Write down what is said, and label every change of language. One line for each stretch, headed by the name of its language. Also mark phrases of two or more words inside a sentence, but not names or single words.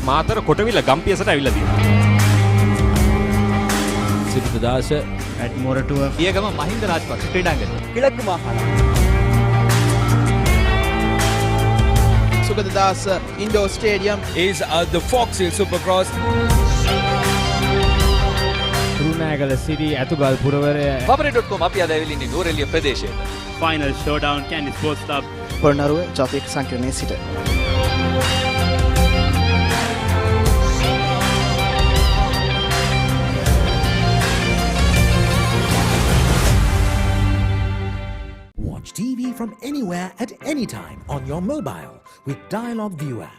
Sinhala: මාතර කොටවිල ගම්පියසට ඇවිල්ලා තියෙනවා. සිරිතදාස ඇඩ්මෝරටුව පියගම මහින්ද රාජපක්ෂ ක්‍රීඩාංගණය.
Tamil: கிழக்கு மாகாணம்.
Sinhala: සුගතදාස ඉන්ඩෝර් ස්ටේඩියම්
English: is the Fox Hill Supercross.
Sinhala: තුරුණෑගල සිරි ඇතුගල් පුරවරය Pabare.com අපි අද ඇවිල්ලා ඉන්නේ නෝරෙලිය ප්‍රදේශයේ.
English: Final showdown Candy Sports Club.
Sinhala: පොළොන්නරුව ජාතික සංකීර්ණයේ සිට.
English: Watch TV from anywhere at any time on your mobile with Dialog View app.